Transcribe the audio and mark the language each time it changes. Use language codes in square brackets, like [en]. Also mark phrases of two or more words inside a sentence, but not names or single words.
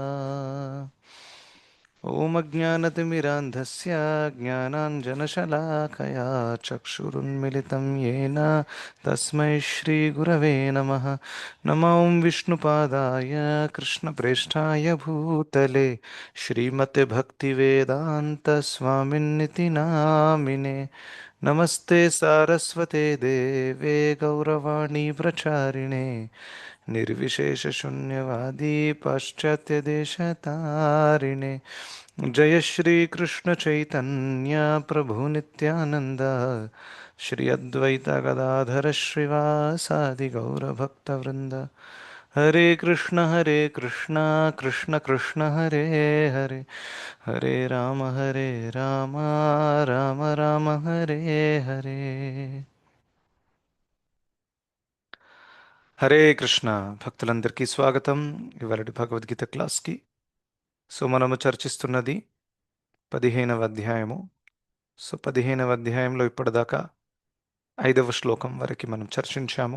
[sa] ఓం అజ్ఞానతిమిరాంధస్య జ్ఞానాంజనశలాకయా చక్షురున్మిలితం येन తస్మై శ్రీగురవే నమః. నమో విష్ణుపాదాయ కృష్ణప్రేష్ఠాయ భూతలే శ్రీమతే భక్తివేదాంత స్వామిన్నితి నామినే. నమస్తే సారస్వతే దేవే గౌరవాణి ప్రచారిణే निर्विशेषशून्यवादी पाश्चात्यदेशतारिणे. जय श्री कृष्ण चैतन्य प्रभु नित्यानंद श्री अद्वैत गदाधर श्रीवासादि गौरभक्तवृंद. हरे कृष्ण कृष्ण कृष्ण हरे हरे हरे राम राम राम हरे हरे. [te] హరే కృష్ణ భక్తులందరికీ స్వాగతం ఇవాళ భగవద్గీత క్లాస్కి. సో మనము చర్చిస్తున్నది 15వ అధ్యాయము. సో 15వ అధ్యాయంలో ఇప్పటిదాకా 5వ శ్లోకం వరకు మనం చర్చించాము.